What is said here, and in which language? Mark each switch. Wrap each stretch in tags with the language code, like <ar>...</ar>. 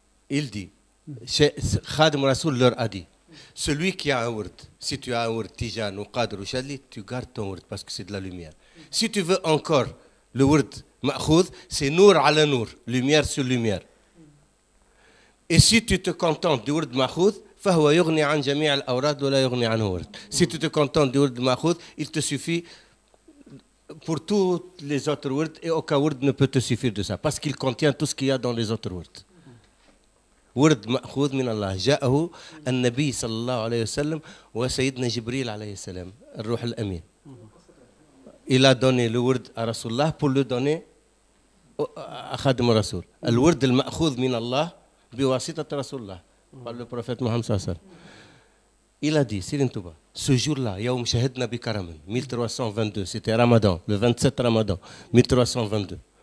<fr>Il dit, Khadim al-Rasoul leur a dit, celui qui a un word, si tu as un word Tijan ou Qadr ou Chadli, tu gardes ton word parce que c'est de la lumière. Si tu veux encore le word Ma'khoud, c'est Nour ala Nour, lumière sur lumière. Et si tu te contentes du word Ma'khoud,</fr> <ar>فهو يغني عن جميع الأوراد ولا يغني عنه ورد.</ar> <fr>Si tu te contentes du word Ma'khoud, il te suffit pour tous les autres words et aucun word ne peut te suffire de ça parce qu'il contient tout ce qu'il y a dans les autres words.</fr> <ar>ورد مأخوذ من الله جاءه النبي صلى الله عليه وسلم وسيدنا جبريل عليه السلام الروح الأمين.</ar> <fr>Il a donné le word à Rasulullah pour le donner à Khadim al-Rasoul.</fr> <ar>الورد المأخوذ من الله بواسطة رسول الله</ar> <fr>par le prophète Mohammed sallallahu alayhi wa sallam. Il a dit, Serigne Touba, ce jour-là,</fr> <ar>Yawm Shahidna bi Karamin,</ar> <fr>1322, c'était Ramadan, le 27 Ramadan, 1322.</fr>